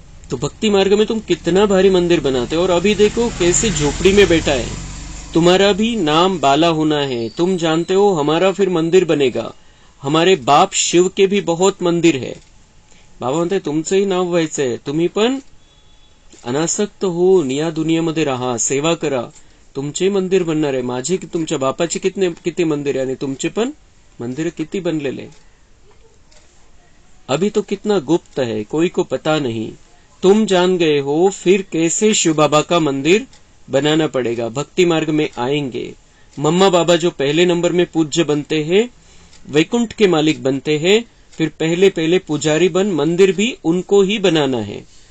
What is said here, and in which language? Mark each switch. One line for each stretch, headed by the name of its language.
Hindi: तो भक्ति मार्ग में तुम कितना भारी मंदिर बनाते हो, और अभी देखो कैसे झोपड़ी में बैठा है। तुम्हारा भी नाम बाला होना है, तुम जानते हो हमारा फिर मंदिर बनेगा। हमारे बाप शिव के भी बहुत मंदिर है।
Marathi: बाबा म्हणते तुमचंही नाव व्हायचंय, तुम्ही पण अनासक्त होऊन या दुनियामध्ये राहा, सेवा करा, तुमचे मंदिर बनणार आहे। माझे तुमच्या बापाचे किती मंदिर आहे, आणि तुमचे पण मंदिर किती बनलेले।
Hindi: अभी तो कितना गुप्त है, कोई को पता नहीं। तुम जान गए हो, फिर कैसे शिव बाबा का मंदिर बनाना पड़ेगा। भक्ति मार्ग में आएंगे, मम्मा बाबा जो पहले नंबर में पूज्य बनते हैं, वैकुंठ के मालिक बनते हैं, फिर पहले पहले पुजारी बन मंदिर भी उनको ही बनाना है।